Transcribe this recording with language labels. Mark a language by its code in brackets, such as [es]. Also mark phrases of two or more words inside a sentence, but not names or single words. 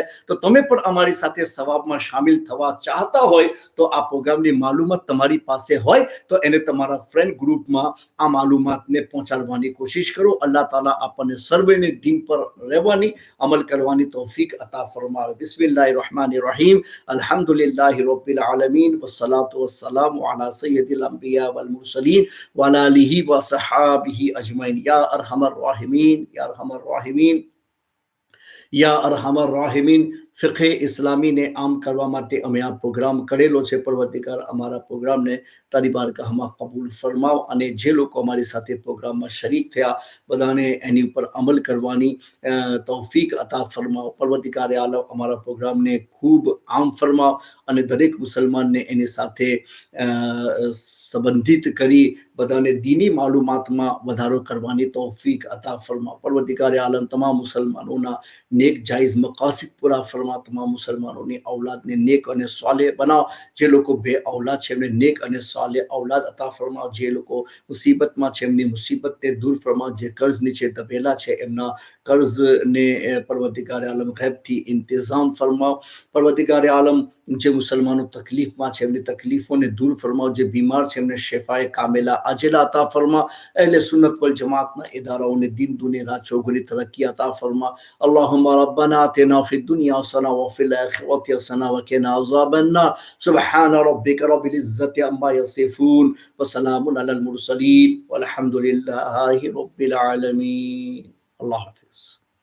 [gu] તો તમે પણ અમારી સાથે સવાબમાં શામિલ થવા ચાહતા હોય તો આ પ્રોગ્રામની માલુમાત તમારી પાસે હોય તો એને તમારા ફ્રેન્ડ ગ્રુપમાં આ માલુમાતને પહોંચાડવાની કોશિશ કરો. અલ્લાહ તાલા આપણને સર્વેને દીન પર રહેવાની અમલ કરવાની તૌફીક અતા ફરમાવે. [ar] بسم الله الرحمن الرحيم، الحمد لله رب العالمين، والصلاة والسلام على سيد الأنبياء والمرسلين وعلى آله وصحبه أجمعين. يا أرحم الراحمين، يا أرحم الراحمين, يا أرحم الراحمين. [gu] ફિક્હે ઇસ્લામીને આમ કરવા માટે અમે આ પ્રોગ્રામ કરેલો છે. પરવર્તિકાર અમારા પ્રોગ્રામને તારી બારગાહમાં કબૂલ ફરમાવ અને જે લોકો અમારી સાથે પ્રોગ્રામમાં શરીક થયા બધાને એની ઉપર અમલ કરવાની તૌફીક અતા ફરમાવ. પરવર્તિકાર આલમ અમારા પ્રોગ્રામને ખૂબ આમ ફરમાવ અને દરેક મુસલમાનને એની સાથે સંબંધિત કરી બધાને દીની માલુમાતમાં વધારો કરવાની તૌફીક અતા ફરમાવ. પરવર્તિકાર આલમ તમામ મુસલમાનોના [ur] نیک جائز مقاصد پورا فرما. [gu] તમામ મુસલમાનોની ઔલાદને નેક અને સાલેહ બનાવ. જે લોકો બે ઔલાદ છે એમને નેક અને સાલેહ ઔલાદ અતા ફરમાવ. જે લોકો મુસીબતમાં છે એમની મુસીબતને દૂર ફરમાવ. જે કર્જ નીચે દબેલા છે એમના કર્જને પરવર્તિગાર આલમ ગૈબથી ઇંતજામ ફરમાવ. પરવર્તિગાર આલમ જે મુસલમાનો તકલીફમાં છે એમની તકલીફોને દૂર ફરમાવ. જે બીમાર છે એમને શિફાએ કામિલા અજલા અતા ફરમાવ. અહેલે સુન્નત વલ જમાતના ઇદારાઓને દીન દુનિયા ચોગની તરક્કી અતા ફરમાવ. [ar] اللهم ربنا آتنا في الدنيا حسنة وفي الآخرة حسنة وقنا عذاب النار. سبحان ربك رب العزة عما يصفون وسلام على المرسلين والحمد لله رب العالمين. [ur] الله حافظ.